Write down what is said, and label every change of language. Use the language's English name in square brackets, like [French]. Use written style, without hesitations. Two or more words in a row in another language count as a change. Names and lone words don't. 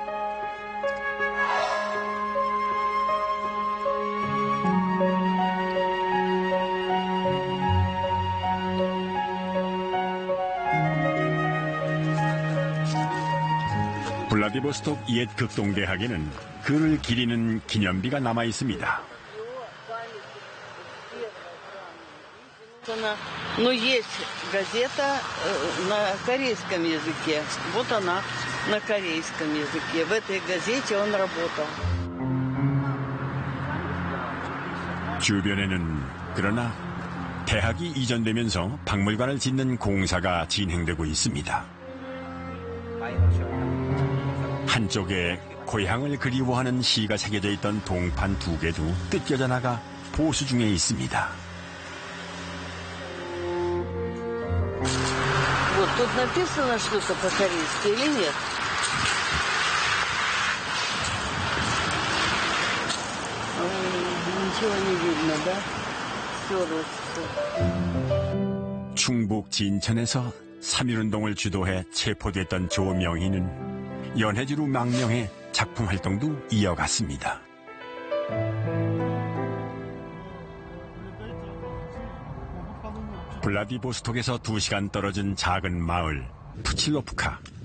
[Korean] 블라디보스톡 옛 극동대학에는 그를 기리는 기념비가 남아 있습니다. [Russian] Но есть газета на корейском языке. Вот она на корейском языке. В этой газете он работал. [Korean] 주변에는 그러나 대학이 이전되면서 박물관을 짓는 공사가 진행되고 있습니다. 한쪽에 고향을 그리워하는 시가 새겨져 있던 동판 2개도 뜯겨져 나가 보수 중에 있습니다. [Russian] Вот тут написано что-то по-корейски или нет? Ничего не видно, да? Стерлось. [Korean] 충북 진천에서 3.1운동을 주도해 체포됐던 조명희는 연해주로 망명해 작품 활동도 이어갔습니다. 블라디보스톡에서 2시간 떨어진 작은 마을 푸칠로프카.